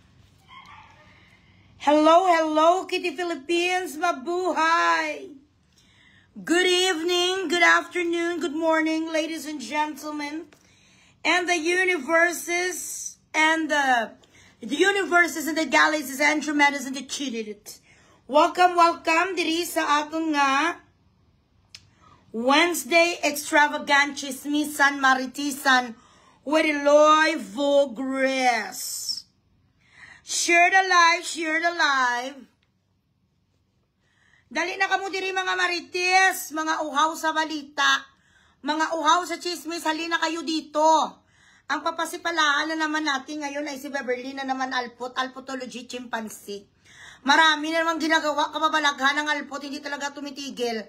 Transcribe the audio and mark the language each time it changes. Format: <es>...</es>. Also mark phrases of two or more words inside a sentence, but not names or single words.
<en>Hello, Kitty Philippines, mabuhay. Good evening, good afternoon, good morning, ladies and gentlemen. And the universes and the galaxies, Andromedas and the Chidit.</en> <hil>Welcome diri sa aton nga</hil> <en>Wednesday extravagant</en> <hil>chismisan maritisan with Eloy Vogres.</hil> <en>Share the live.</en> <hil>Dali na kamo diri mga marites, mga uhaw sa balita, mga uhaw sa chismis,</hil> <tl>halina kayo dito. Ang papasipalaan na naman natin ngayon ay si Beverly na naman alpotology chimpanzee. Marami na namang ginagawa, kababalaghan ng alpot, hindi talaga tumitigil.</tl>